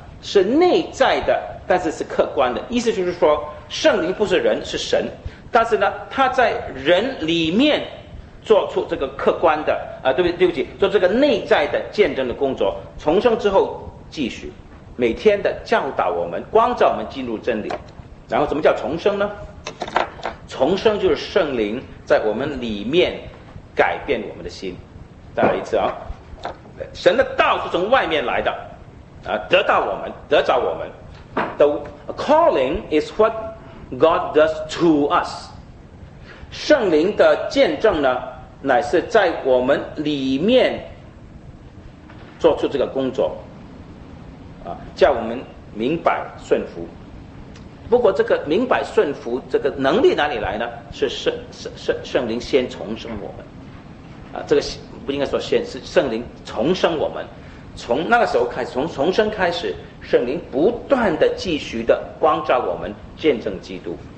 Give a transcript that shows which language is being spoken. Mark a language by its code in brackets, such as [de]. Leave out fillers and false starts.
[zh] 是内在的，但是是客观的，意思就是说圣灵不是人，是神，但是呢他在人里面做出这个客观的对不起做这个内在的见证的工作，重生之后继续每天的教导我们，光照我们进入真理。然后怎么叫重生呢？重生就是圣灵在我们里面改变我们的心。再来一次啊，神的道是从外面来的得到我们，得着我们。 [en] The calling is what God does to us. [zh] 圣灵的见证呢，乃是在我们里面做出这个工作叫我们明白顺服。不过这个明白顺服这个能力哪里来呢？是 圣灵先重生我们这个不应该说先，是圣灵重生我们，从那个时候开始，从重生开始，圣灵不断的继续的光照我们，见证基督。